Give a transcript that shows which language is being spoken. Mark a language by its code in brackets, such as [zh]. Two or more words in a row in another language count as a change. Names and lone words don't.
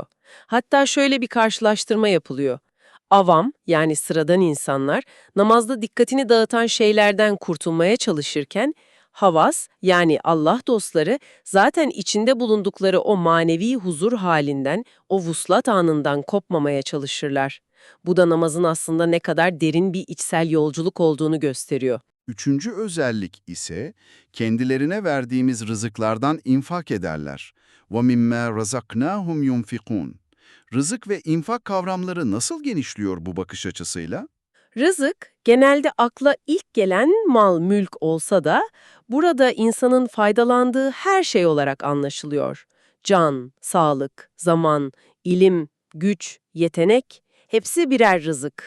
[tr] Hatta şöyle bir karşılaştırma yapılıyor. Avam yani sıradan insanlar namazda dikkatini dağıtan şeylerden kurtulmaya çalışırken havas yani Allah dostları zaten içinde bulundukları o manevi huzur halinden, o vuslat anından kopmamaya çalışırlar. Bu da namazın aslında ne kadar derin bir içsel yolculuk olduğunu gösteriyor. Üçüncü özellik ise kendilerine verdiğimiz rızıklardan infak ederler. [ar] وَمِمَّا رَزَقْنَاهُمْ يُنْفِقُونَ. [tr] Rızık ve infak kavramları nasıl genişliyor bu bakış açısıyla? Rızık, genelde akla ilk gelen mal, mülk olsa da burada insanın faydalandığı her şey olarak anlaşılıyor. Can, sağlık, zaman, ilim, güç, yetenek hepsi birer rızık.